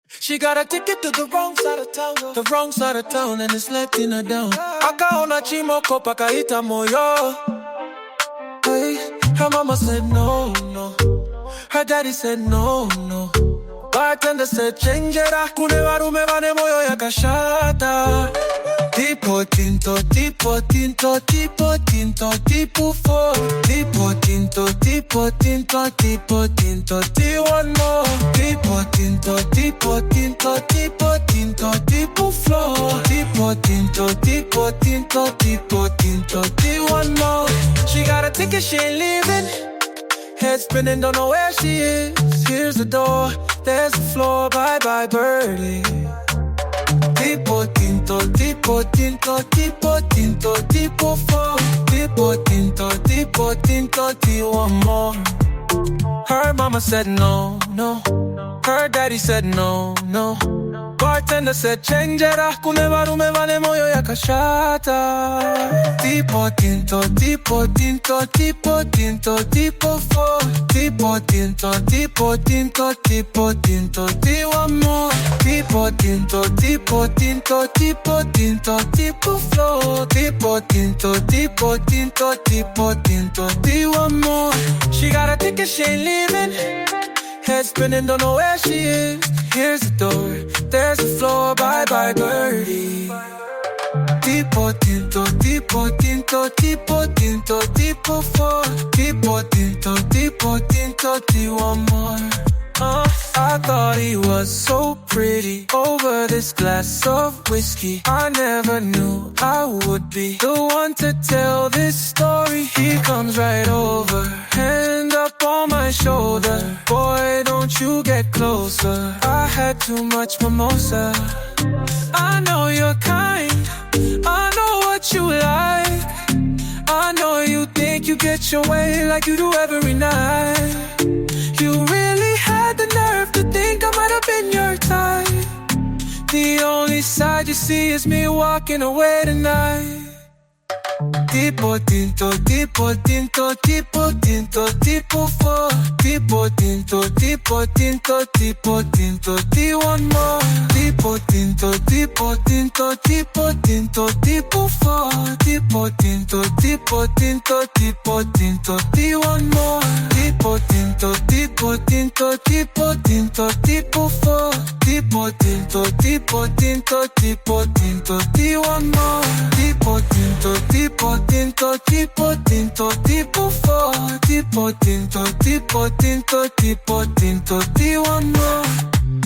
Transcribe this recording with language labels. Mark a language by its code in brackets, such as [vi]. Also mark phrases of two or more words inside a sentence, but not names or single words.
[en] She got a ticket to the wrong side of town, the wrong side of town, and it's letting her down. [sn] Akaona chimoko pakaita moyo. [en] Hey, her mama said no, no. Her daddy said no, no. Bartender said change it up. [sn] Kune warume vane moyo yakashata. [es] Tipo tinto, tipo tinto, tipo tinto, tipo four. Tipo tinto, tipo tinto, tipo tinto, [en] one more. [es] Tipo tinto, tipo tinto, tipo tinto, tipo floor. Tipo tinto, tipo tinto, tipo tinto, [en] one more. She got a ticket, she ain't leaving. Head spinning, don't know where she is. Here's the door, there's the floor, bye-bye birdie. [es] Tipo tinto, tipo tinto, tipo tinto, tipo four. Tipo tinto, tipo tinto, [en] one more. Her mama said no, no. Her daddy said no, no. Bartender said change it up. [sn] Kune warume vane moyo yakashata. [es] Tipo tinto, tipo tinto, tipo tinto, tipo four. Tipo tinto, tipo tinto, tipo tinto, [en] one more. [es] Tipo tinto, tipo tinto, tipo tinto, tipo floor. Tipo tinto, tipo tinto, tipo tinto, [en] one more. She got a ticket, she ain't leaving. Head spinning, don't know where she is. Here's the door, there's the floor, bye-bye birdie. [es] Tipo tinto, tipo tinto, tipo tinto, tipo four. Tipo tinto, tipo tinto, [en] one more. I thought he was so pretty over this glass of whiskey. I never knew I would be the one to tell this story. He comes right over, hand up on my shoulder. Boy, don't you get closer. I had too much mimosa. I know you're kind, I know what you like. I know you think you get your way like you do every night. You really had the nerve to think I might have been your type. The only side you see is me walking away tonight. [es] Tipo tinto, tipo tinto, tipo tinto, tipo four. Tipo tinto, tipo tinto, tipo tinto, [en] one more. [es] Tipo tinto, tipo tinto, tipo tinto, tipo four. Tipo tinto, tipo tinto, tipo tinto, [en] one more. [es] Tipo tinto, tipo tinto, tipo tinto, tipo four. Tipo tinto, tipo tinto, tipo tinto, [en] one more. [es] Tipo tinto, tipo tinto, tipo tinto, tipo four. Tipo tinto, tipo tinto, tipo tinto, [en] one more.